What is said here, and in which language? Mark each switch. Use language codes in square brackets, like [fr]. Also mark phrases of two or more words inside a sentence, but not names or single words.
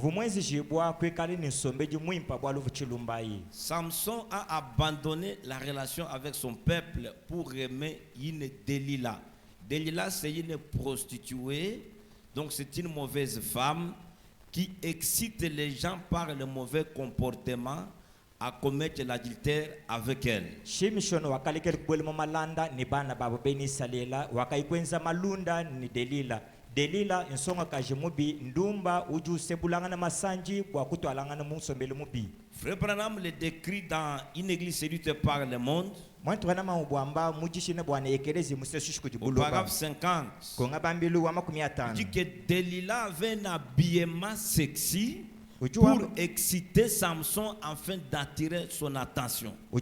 [fr] Samson a abandonné la relation avec son peuple pour aimer une Delilah. Delilah, c'est une prostituée, donc c'est une mauvaise femme qui excite les gens par le mauvais comportement à commettre l'adultère avec elle. [lua] Shimshon wakalekele kubwele malanda ni bana babo beni salela wakaikwenza malunda ni Delila insonga kajimubi ndumba uju sebulangana masanji kwa kutwalangana musombele mubi. [fr] Frère Branham le décrit dans une église séduite par le monde. Au paragraphe 50, il dit que Delilah avait un habillement sexy pour exciter Samson afin d'attirer son attention.